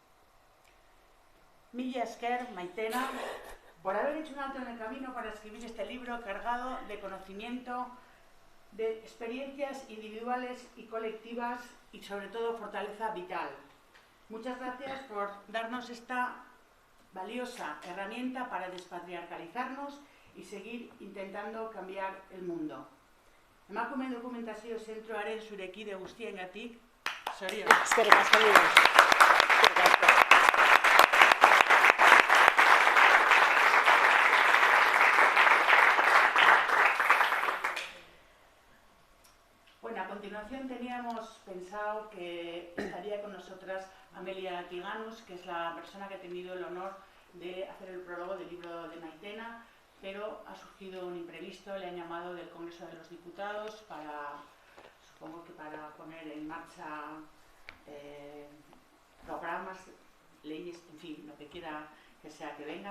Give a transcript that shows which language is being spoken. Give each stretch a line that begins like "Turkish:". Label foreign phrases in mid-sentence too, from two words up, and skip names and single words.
Basque: Mila esker, Maitena,
Spanish: por haber hecho un alto en el camino para escribir este libro cargado de conocimiento, de experiencias individuales y colectivas y sobre todo fortaleza vital. Muchas gracias por darnos esta valiosa herramienta para despatriarcalizarnos y seguir intentando cambiar el mundo.
Basque: Emakume dokumentazio zentroaren zurekide guztiengatik, zorionak. Eskerrik asko, Miren. Eskerrik asko.
Spanish: Bueno, a continuación teníamos pensado que estaría con nosotras Amelia Tiganus, que es la persona que ha tenido el honor de hacer el prólogo del libro de Maitena, pero ha surgido un imprevisto, le han llamado del Congreso de los Diputados supongo que para poner en marcha programas, leyes, en fin, lo que quiera que sea que venga.